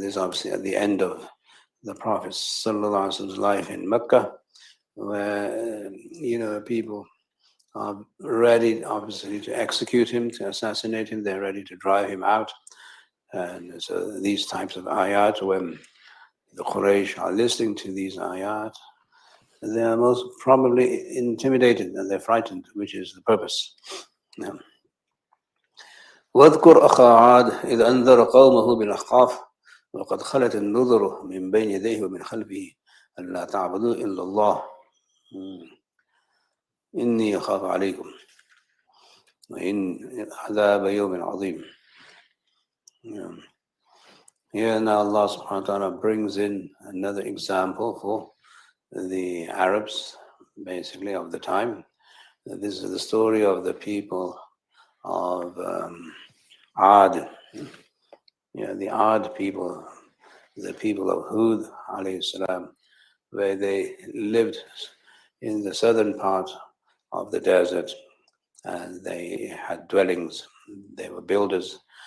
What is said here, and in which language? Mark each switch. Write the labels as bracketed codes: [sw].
[en] This is obviously at the end of the Prophet sallallahu alaihi wasallam's life in Mecca, where people are ready, obviously, to execute him, to assassinate him. They're ready to drive him out. And so these types of ayat, when the Quraysh are listening to these ayat, they are most probably intimidated and they're frightened, which is the purpose. Yeah. [ar] واذكر أخا عاد إذ أنذر قومه بالأحقاف وقد خلت النذر من بين يديه ومن خلفه ألا تعبدوا إلا الله إني أخاف عليكم وإن عذاب يوم عظيم. [en] Here now Allah subhanahu wa ta'ala brings in another example for the Arabs, basically, of the time. This is the story of the people of Ad. The Ad people, the people of Hud alayhi salam, where they lived in the southern part of the desert, and they had dwellings. They were builders.